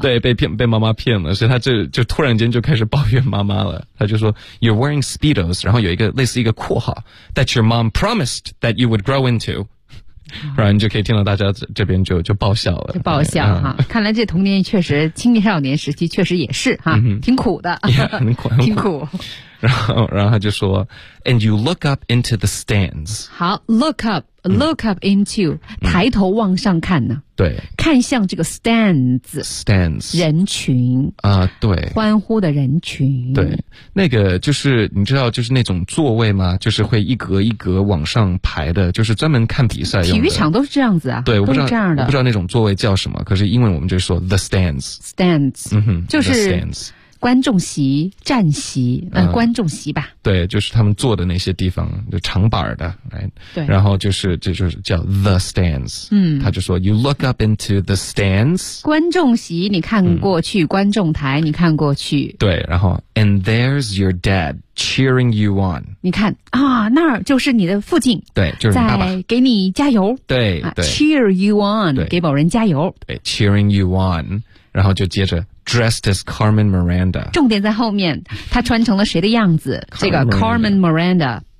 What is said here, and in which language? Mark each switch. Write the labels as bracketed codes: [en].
[zh] 对被妈妈骗了所以他就突然间就开始抱怨妈妈了。他就说 , You're wearing Speedos, 然后有一个类似一个括号 , that your mom promised that you would grow into. 然后你就可以听到大家这边就爆笑了。就爆笑哈、嗯。看来这童年确实青少年时期确实也是哈、嗯、挺苦的。 Yeah, 很苦。 [en] 然后他就说 ,and you look up into the stands. [zh] 好 , look up into,、嗯、抬头往上看呢。对。看向这个 stands. 人群。啊对。欢呼的人群。对。那个就是你知道就是那种座位吗就是会一格一格往上排的就是专门看比赛用的。体育场都是这样子啊。对都是这样的。我不知道那种座位叫什么可是英文我们就说 the stands。 [en] stands。嗯哼 [zh] 就是。 [en] the stands。 [zh] 观众席站席观众席吧。对就是他们坐的那些地方就长板的、 right? 对。然后就是叫 the stands。嗯。 [en] 他就说 ,you look up into the stands. [zh] 观众席你看过去、嗯、观众台你看过去。 [en] 对然后 ,and there's your dad cheering you on. [zh] 你看啊那儿就是你的父亲。对就是你爸爸。在给你加油。对, 对、啊、, cheer you on, 给某人加油。 [en] 对 ,cheering you on. 然后就接着 Dressed as Carmen Miranda. [zh] 重点在后面，他穿成了谁的样子？这个 Carmen Miranda。